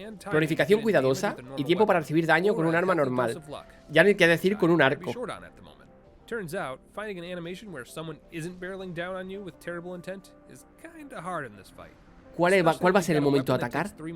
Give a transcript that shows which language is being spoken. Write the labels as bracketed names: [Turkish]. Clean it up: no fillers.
[Spanish] Planificación cuidadosa y tiempo para recibir daño con un arma normal. Ya no hay que decir con un arco. [English] Turns out, finding an animation where someone isn't barreling down on you with terrible intent is kinda hard in this fight. [Spanish] ¿Cuál va a ser el momento de atacar?